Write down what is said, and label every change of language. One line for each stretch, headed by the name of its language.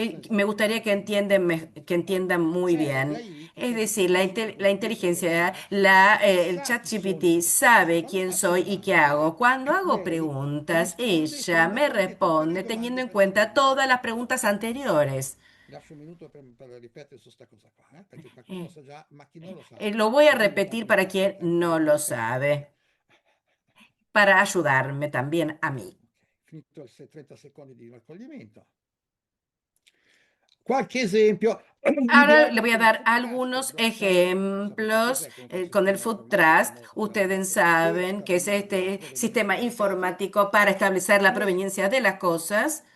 Spanish: Me gustaría que entiendan muy bien. Es decir, la inteligencia, el ChatGPT sabe quién soy y qué hago. Cuando hago preguntas, ella me responde teniendo en cuenta todas las preguntas anteriores.
Italian: Lascio un minuto per riflettere su sta cosa qua, perché qualcuno lo sa già, ma chi non lo sa.
Spanish: Lo voy a
Italian: Così mi
Spanish: repetir
Italian: faccio
Spanish: para
Italian: vedere.
Spanish: quien no lo sabe, para ayudarme también a mí.
Italian: Finito i 30 secondi di raccoglimento. Qualche esempio.
Spanish: Ahora le voy a dar algunos ejemplos con el Food Trust. Ustedes saben que es este sistema informático para establecer la proveniencia de las cosas.